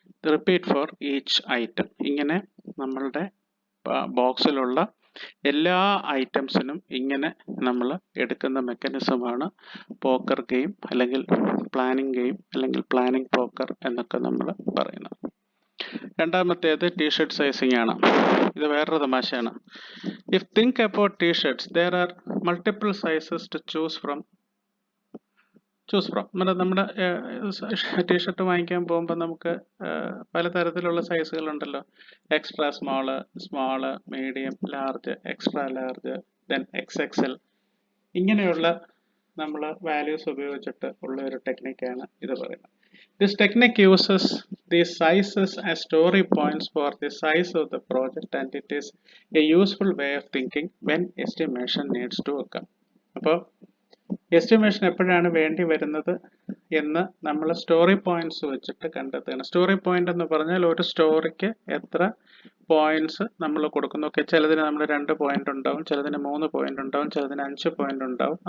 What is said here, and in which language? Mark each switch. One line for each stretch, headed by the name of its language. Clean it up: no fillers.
English: Repeat for each item.
Malayalam: ഇങ്ങനെ നമ്മളുടെ ബോക്സിലുള്ള എല്ലാ ഐറ്റംസിനും ഇങ്ങനെ നമ്മൾ എടുക്കുന്ന മെക്കാനിസമാണ് പോക്കർ ഗെയിം അല്ലെങ്കിൽ പ്ലാനിങ് ഗെയിം അല്ലെങ്കിൽ പ്ലാനിങ് പോക്കർ എന്നൊക്കെ നമ്മൾ പറയുന്നത്. രണ്ടാമത്തേത് ടീഷർട്ട് സൈസിങ് ആണ്. ഇത് വേറൊരു തമാശയാണ്.
English: If think about t shirts there are multiple sizes to choose from.
Malayalam: നമ്മുടെ ടീഷർട്ട് വാങ്ങിക്കാൻ പോകുമ്പോൾ നമുക്ക് പലതരത്തിലുള്ള സൈസുകളുണ്ടല്ലോ.
English: Extra small, medium, large, extra large, then XXL.
Malayalam: ഇങ്ങനെയുള്ള നമ്മൾ വാല്യൂസ് ഉപയോഗിച്ചിട്ട് ഉള്ള ഒരു ടെക്നിക്കാണ് ഇത് പറയുന്നത്.
English: This technique uses these sizes as story points for the size of the project and it is a useful way of thinking when estimation needs to occur.
Malayalam: അപ്പോൾ estimation എപ്പോഴാണ് വേണ്ടി വരുന്നത് എന്ന് നമ്മൾ സ്റ്റോറി പോയിന്റ്സ് വെച്ചിട്ട് കണ്ടെത്തുകയാണ്. സ്റ്റോറി പോയിന്റ് എന്ന് പറഞ്ഞാൽ ഒരു സ്റ്റോറിക്ക് എത്ര പോയിന്റ്സ് നമ്മൾ കൊടുക്കുന്നു. ഓക്കെ, ചിലതിന് നമ്മൾ 2 പോയിന്റ് ഉണ്ടാവും, ചിലതിന് 3 പോയിന്റ് ഉണ്ടാവും, ചിലതിന് 5 പോയിന്റ് ഉണ്ടാവും.